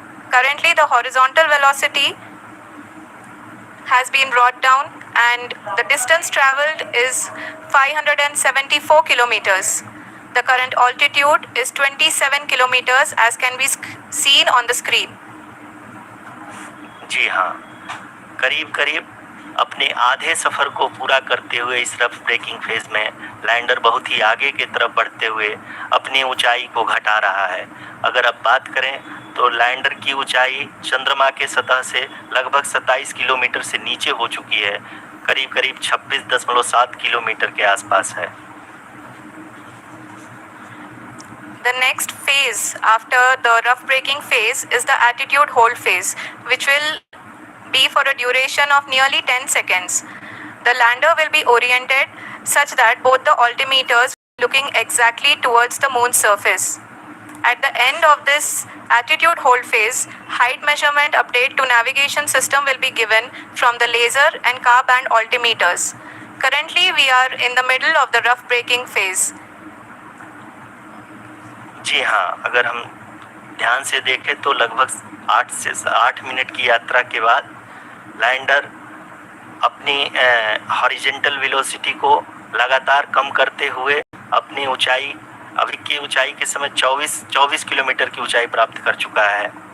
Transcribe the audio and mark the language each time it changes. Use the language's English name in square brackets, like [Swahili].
[English] Currently, the horizontal velocity has been brought down and the distance traveled is 574 kilometers. The current altitude is 27 kilometers as can be seen on the screen. [Hindi] जी हाँ, करीब अपने आधे सफ़र को पूरा करते हुए इस रफ ब्रेकिंग फेज में लैंडर बहुत ही आगे की तरफ बढ़ते हुए अपनी ऊंचाई को घटा रहा है। अगर अब बात करें तो लैंडर की ऊंचाई चंद्रमा के सतह से लगभग 27 किलोमीटर से नीचे हो चुकी है, करीब 26.7 किलोमीटर के आसपास है। [English] The next phase after the rough braking phase is the attitude hold phase, which will be for a duration of nearly 10 seconds. The lander will be oriented such that both the altimeters are looking exactly towards the moon's surface. At the end of this attitude hold phase, height measurement update to navigation system will be given from the laser and car band altimeters. Currently, we are in the middle of the rough braking phase. [Hindi] जी हाँ, अगर हम ध्यान से देखें तो लगभग 8 से 8 minute की यात्रा के बाद लैंडर अपनी हॉरिजेंटल वेलोसिटी को लगातार कम करते हुए अपनी ऊंचाई, अभी की ऊंचाई के समय 24 किलोमीटर की ऊंचाई प्राप्त कर चुका है।